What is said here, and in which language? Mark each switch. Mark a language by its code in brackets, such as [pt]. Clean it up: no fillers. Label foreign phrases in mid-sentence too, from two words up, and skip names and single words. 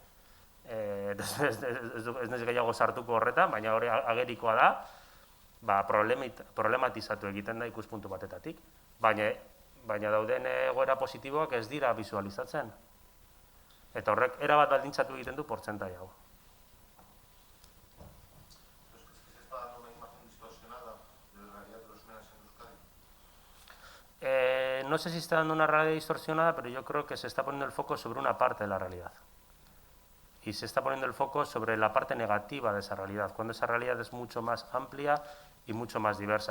[eu] Ez naiz gehiago sartuko horretan, baina hori agerikoa da, problematizatu egiten da ikuspuntu batetatik. Baina dauden egoera positiboak ez dira visualizatzen. Eta horrek erabat baldintzatu egiten du portzentai hau. [es] No sé si está dando una realidad distorsionada, pero yo creo que se está poniendo el foco sobre una parte de la realidad. Y se está poniendo el foco sobre la parte negativa de esa realidad, cuando esa realidad es mucho más amplia y mucho más diversa.